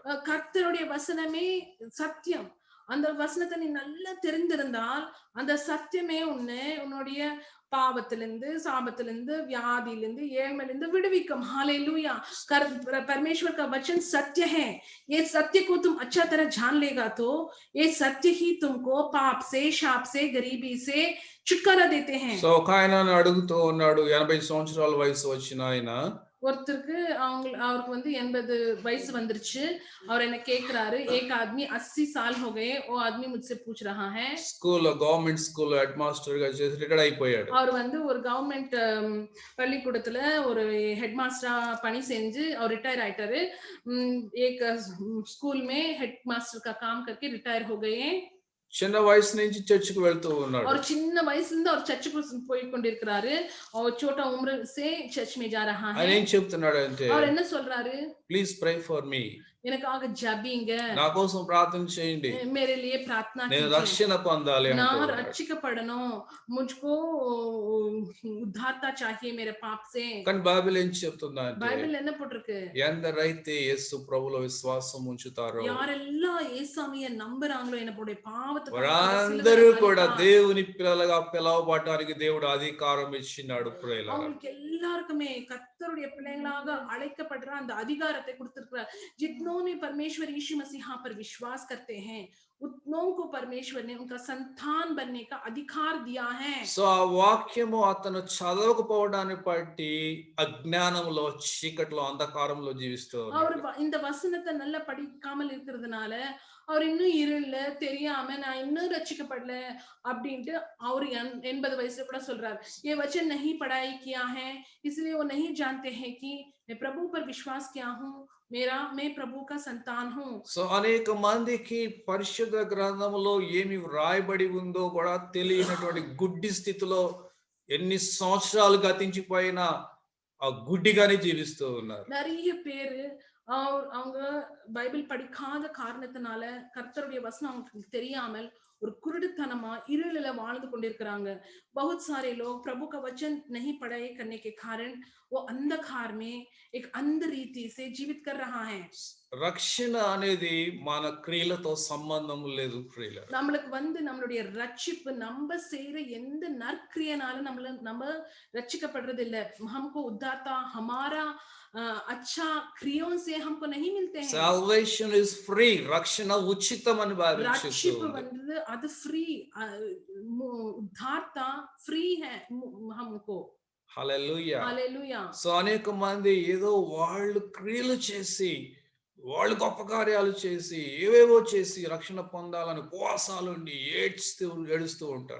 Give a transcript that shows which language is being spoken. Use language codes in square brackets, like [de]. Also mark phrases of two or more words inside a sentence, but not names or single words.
[ta] கர்த்தருடைய வசனமே சத்தியம். அந்த வசனத்தை நீ நல்லா தெரிந்திருந்தால் அந்த சத்தியமே உன்னுடைய பாவத்திலிருந்து, சாபத்திலிருந்து, வியாதியிலிருந்து, ஏழ்மையிலிருந்து விடுவிக்கும். [hi] हालेलुया. परमेश्वर का वचन सत्य है. ये सत्य को तुम अच्छा तरह जान लेगा तो ये सत्य ही तुमको पाप से, शाप से, गरीबी से छुटकारा देते हैं. [te] సో ఒక ఆయన అడుగుతూ ఉన్నాడు, 80 సంవత్సరాల వయసు వచ్చిన ఆయన, [ta] ஒருத்தருக்கு அவருக்கு வந்து 80 வயசு வந்துருச்சு. அவர் என்ன கேக்குறாரு, [hi] एक आदमी 80 साल हो गए, वो आदमी मुझसे पूछ रहा है. [te] స్కూల్లో [en] government school head master [te] గా చేసి రిటైర్డ్ అయిపోయాడు. [ta] அவர் வந்து ஒரு கவர்மெண்ட் பள்ளிக்கூடத்துல ஒரு [en] head masterஆ [ta] பணி செஞ்சு அவர் रिटायर ஆயிட்டாரு. [hi] एक स्कूल में [en] head master [hi] का काम करके रिटायर हो गए. [te] చిన్న వయసు నుంచి చర్చికి వెళ్తూ ఉన్నాడు. और చిన్న వయసు నుండి அவர் చర్చికి పోయి கொண்டிருக்கிறாரு. [hi] और छोटा उम्र से चर्च में जा रहा [te] ఆయన [hi] है. [te] ఏం చెప్తున్నాడంటే, [ta] அவர் என்ன சொல்றாரு, [en] please pray for me, [ta] எனக்காக ஜெபிங்க, [te] నా కోసం ప్రార్థన చేయండి, [hi] मेरे लिए प्रार्थना [te] నేను [hi] कीजिए, [te] రక్షణ పొందాలి [hi] ना [te] అంటున్నాడు. [hi] रक्षिकपడணும், मुझको उद्धारता चाहिए मेरे पाप से. [te] కానీ బైబిల్ ఏం చెప్తుందా అంటే, [ta] బైబిల్ என்ன போட்டிருக்கு, [te] ఎందరైతే యేసు ప్రభువులో విశ్వాసం ఉంచుతారో [ta] யாரெல்லாம் இயேசுவை நம்புறாங்களோ என்னுடைய பாவத்துக்காக [te] వారందరూ [ta] சிலுவையில [te] కూడా [ta] மரித்தார். [te] దేవుని పిల్లలుగా పిలవబడడానికి దేవుడు అధికారం ఇచ్చినాడు. ప్రియులారా, [ta] அவங்களுக்கு எல்லாருக்குமே கர்த்தருடைய பிள்ளைகளாக அழைக்கப்படுற அந்த அதிகாரத்தை கொடுத்திருக்கிறார். [hi] जितनों ने परमेश्वर यीशु मसीह पर विश्वास करते हैं, उतनों को परमेश्वर ने उनका संतान बनने का अधिकार दिया है. [te] సో ఆ వాక్యము అతను చదవకపోవడాన్ని బట్టి అజ్ఞానంలో, చీకట్లో, అంధకారంలో జీవిస్తూ [ta] அவர் [te] ఉన్నాడు. [ta] இந்த வசனத்தை நல்லா படிக்காமல் இருக்கிறதுனால அவர் இன்னும் இருள தெரியாம நான் இன்னும் ரட்சிக்கப்படல அப்படின்ட்டு அவர் 80 வயசுல கூட சொல்றாரு. [hi] ये वचन नहीं पढ़ाई किया है, इसलिए वो नहीं जानते हैं कि मैं प्रभु पर विश्वास किया हूँ, मैं प्रभु का संतान हूँ. [te] సో అనేక మందికి పరిశుద్ధ గ్రంథంలో ఏమి వ్రాయబడి ఉందో కూడా తెలియనటువంటి గుడ్డి స్థితిలో ఎన్ని సంవత్సరాలు గతించిపోయినా ఆ గుడ్డిగానే జీవిస్తూ ఉన్నారు. [ta] நிறைய பேரு அவங்க பைபிள் படிக்காத காரணத்தினால கர்த்தருடைய வசனம் அவங்களுக்கு தெரியாமல் ஒரு குருடுத்தனமா இருளில வாழ்ந்து கொண்டிருக்கிறாங்க. [hi] बहुत सारे लोग प्रभु का वचन नहीं पढ़ाई करने के कारण वो अंधकार में एक अंध रीति से जीवित कर रहा है. [te] రక్షణ అనేది మన క్రియలతో సంబంధం లేదు ప్రియులారా. [ta] நம்மளுக்கு வந்து நம்மளுடைய ரட்சிப்பு நம்ம செய்யற எந்த நற்கிரியனாலும் நம்ம ரட்சிக்கப்படுறது இல்ல. [hi] हमको उद्धारता हमारा अच्छा क्रियों से हमको नहीं मिलते हैं. [en] Salvation is free. [te] రక్షణ ఉచితం అని బైబిల్ [ta] ரட்சிப்பு [te] చెప్తుంది. [ta] வந்து அது [hi] फ्री, उद्धारता फ्री है हमको. [te] హల్లెలూయా. [hi] हालेलुया. [te] సో అనేక మంది ఏదో వాళ్ళు క్రియలు చేసి, వాళ్ళు గొప్ప కార్యాలు చేసి, ఏవేవో చేసి రక్షణ పొందాలని ఉపవాసాలు ఉండి ఏడుస్తూ ఉంటారు.